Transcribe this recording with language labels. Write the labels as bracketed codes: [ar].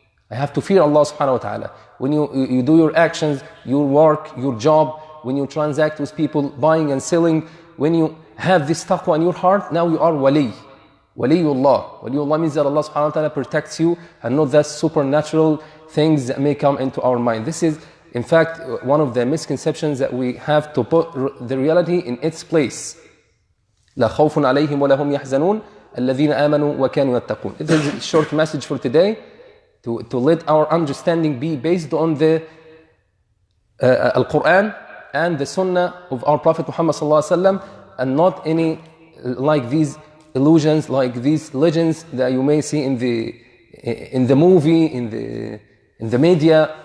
[en] I have to fear Allah subhanahu wa ta'ala. When you do your actions, your work, your job, when you transact with people, buying and selling, when you have this taqwa in your heart, now you are wali. Waliyullah. Waliyullah means that Allah subhanahu wa ta'ala protects you, and not that supernatural things that may come into our mind. This is, in fact, one of the misconceptions that we have to put the reality in its place. [ar] لا خوف عليهم ولا هم يحزنون الذين آمنوا وكانوا يتقون. [en] It is a short message for today, to let our understanding be based on the Al-Qur'an and the Sunnah of our Prophet Muhammad sallallahu alaihi wasallam, and not any like these illusions, like these legends that you may see in the movie, in the media.